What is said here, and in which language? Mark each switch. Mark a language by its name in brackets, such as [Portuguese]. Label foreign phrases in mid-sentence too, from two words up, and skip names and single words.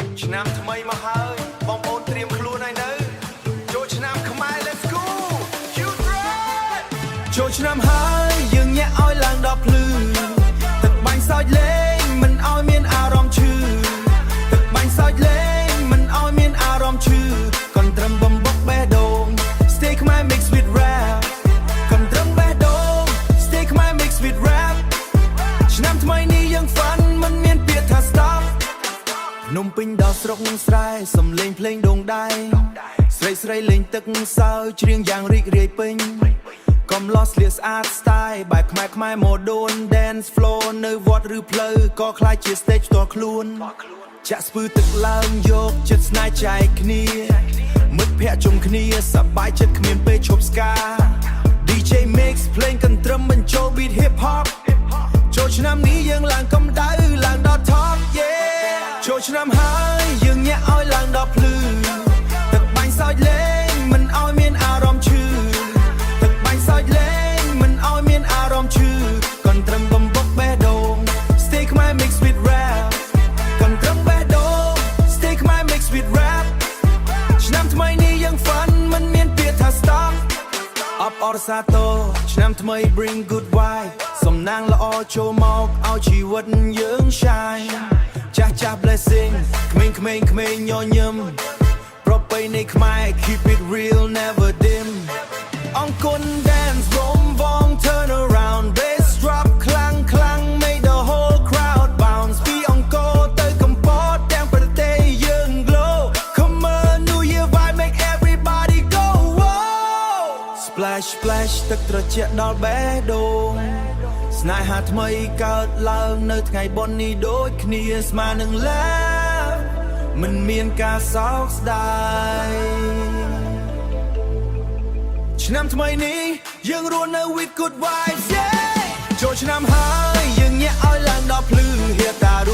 [Khmer] ឆ្នាំថ្មីមកហើយបងប្អូនត្រៀមខ្លួនហើយនៅចូលឆ្នាំខ្មែរ [English] Let's go Cute Ride [Khmer] ចូលឆ្នាំហើយយើងញាក់ឲ្យឡើងដល់ភ្លឺទឹកបាញ់សើចលេងមិនឲ្យ មានអារម្មណ៍ឈឺទឹកបាញ់សើចលេងមិនឲ្យមានអារម្មណ៍ឈឺកុំត្រឹមបំបុកបេះដូង Stay ខ្មែរ mix with rap កុំត្រឹមបេះដូង Stay ខ្មែរ [English] mix with rap [Khmer] ឆ្នាំថ្មីនេះយើង fun មិនមានពាក្យថា stop នំពេញដល់ស្រុកស្រែសំលេងភ្លេងដងដៃស្រីស្រីលេងទឹកសើច្រៀងយ៉ាងរីករាយពេញកុំលោះស្លៀកស្អាត style បែបខ្មែរខ្មែរ [English] modern dance floor [Khmer] នៅវត្តឬផ្លូវក៏คล้ายជា stage ផ្ទាល់ខ្លួនចាក់ស្ពឺទឹកឡើងយកចិត្តស្នេហ៍ចែកគ្នាមិត្តភ័ក្តិជុំគ្នាសប្បាយចិត្តគ្មានពេលឈប់ស្កា [English] DJ mix [Khmer] ភ្លេងកន្ទ្រឹមបញ្ចូល [English] beat hip hop [Khmer] ចូលឆ្នាំនេះយើងឡើងកម្ដៅឡើងដល់ [English] top yeah [Khmer] ចូលឆ្នាំហើយយើងញាក់ឲ្យឡើងដល់ភ្លឺទឹកបាញ់សើចលេងមិនឲ្យមានអារម្មណ៍ឈឺទឹកបាញ់សើចលេងមិនឲ្យមានអារម្ម ណ៍ឈឺកុំត្រឹមបំបុកបេះដូង Stay ខ្មែរ [English] mix with rap [Khmer] កុំត្រឹមបេះដូង Stay ខ្មែរ [English] mix with rap [Khmer] ឆ្នាំថ្មីនេះយើង fun មិនមានពាក្យថា stop អបអរសាទរ ឆ្នាំថ្មី [English] bring good vibe [Khmer] សំណាងល្អចូលមកឲ្យជីវិតយើង shine ចាស់ចាស់ blessing ក្មេងក្មេងក្មេងញញឹមប្រពៃណី [English] ខ្មែរ keep it real never dim អង្គុន dance រំវង turn around bass drop [Khmer] ខ្លាំងខ្លាំង [English] make the whole crowd [Khmer] bounce ពីអង្គរទៅកំពតទាំងប្រទេសយើង [English] glow come on new year vibe make everybody go wow splash splash [Khmer] ទឹកត្រជាក់ដល់បេះដូងស្នេហាថ្មីកើតឡើងនៅថ្ងៃបុណ្យនេះដូចគ្នាស្មើនឹង love មិនមានការសោកស្ដាយឆ្នាំថ្មីនេះយើងរស់នៅ [English] with good vibes yeah [Khmer] ចូលឆ្នាំហើយយើងញាក់ឲ្យឡើងដល់ភ្លឺហៀតា